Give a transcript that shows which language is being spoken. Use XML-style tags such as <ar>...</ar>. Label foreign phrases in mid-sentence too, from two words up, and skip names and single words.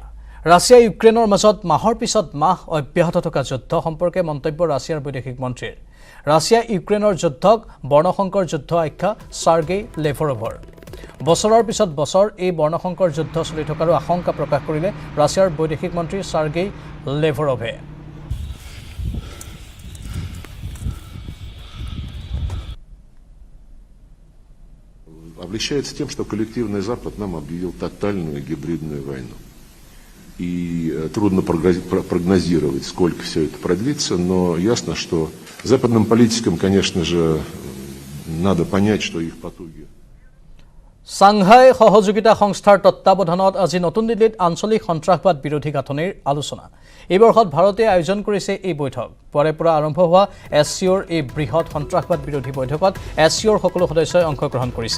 <as>ৰাছিয়া ইউক্ৰেইনৰ মাজত মাহৰ পিছত মাহ অব্যাহত থকা যুদ্ধ সম্পৰ্কে মন্তব্য ৰাছিয়াৰ বৈদেশিক মন্ত্ৰীৰ। ৰাছিয়া ইউক্ৰেইনৰ যুদ্ধক বৰ্ণসংকৰ যুদ্ধ আখ্যা চাৰ্গেই লেভৰভৰ। বছৰৰ পিছত বছৰ এই বৰ্ণসংকৰ যুদ্ধ চলি থকাৰো আশংকা প্ৰকাশ কৰিলে ৰাছিয়াৰ বৈদেশিক মন্ত্ৰী চাৰ্গেই লেভৰভে।</as> <ru>Обличается тем, что коллективный Запад нам объявил тотальную гибридную войну. И трудно прогнозировать, сколько все это продлится, но ясно, что западным политикам, конечно же, надо понять, что их потуги.</ru> <as>সাংহাই সহযোগিতা সংস্থাৰ তত্ত্বাৱধানত আজি নতুন দিল্লীত আঞ্চলিক সন্ত্ৰাসবাদ বিৰোধী গাঁথনিৰ আলোচনা। এই বৰ্ষত ভাৰতে আয়োজন কৰিছে এই বৈঠক। পৰে পৰা আৰম্ভ হোৱা এছচিঅ'ৰ এই বৃহৎ সন্ত্ৰাসবাদ বিৰোধী বৈঠকত এছচিঅ'ৰ সকলো সদস্যই অংশগ্ৰহণ কৰিছে।</as>